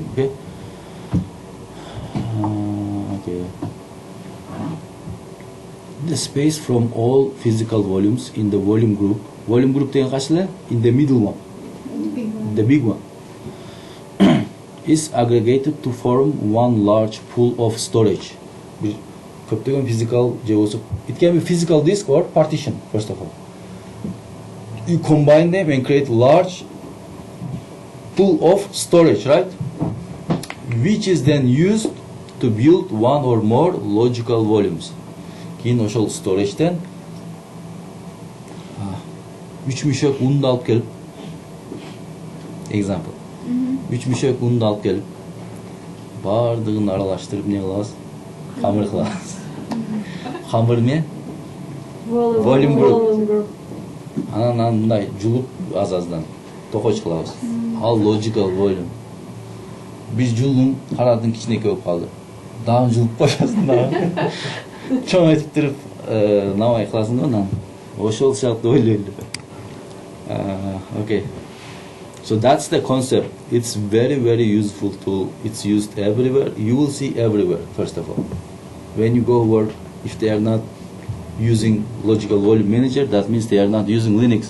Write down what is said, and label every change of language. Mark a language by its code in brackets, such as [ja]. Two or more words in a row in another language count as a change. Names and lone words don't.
[en] Okay. Okay. The space from all physical volumes in the volume group. Volume group in the middle one. The big one. is aggregated to form one large pool of storage. [ky] Bir köптөгөн physical же болсо, [en] it can be physical disk or partition. First of all, you combine them and create large pool of storage, right? Which is then used to build one or more logical volumes. [ky] Кейін ошол storage'тен 3 мүшөк унду алып келип, example, 3 мүшөк унду алып келип, баардыгын аралаштырып не кылабыз? Камыр кылабыз. Камыр эмне? [en] Volume group. [ky] Анан мындай жулуп аз-аздан токоч кылабыз. Ал [en] logical volume. [ky] Биз жулдум, карадың кичинекей болуп калды. Дагы жулуп коёсуң дагы. Чоң этип туруп, набай кыласың го анан. Ошол сыяктуу ойлойм. [en] Okay. So that's the concept. It's very useful tool. It's used everywhere. You will see everywhere, first of all. When you go work, if they are not using logical volume manager, that means they are not using Linux.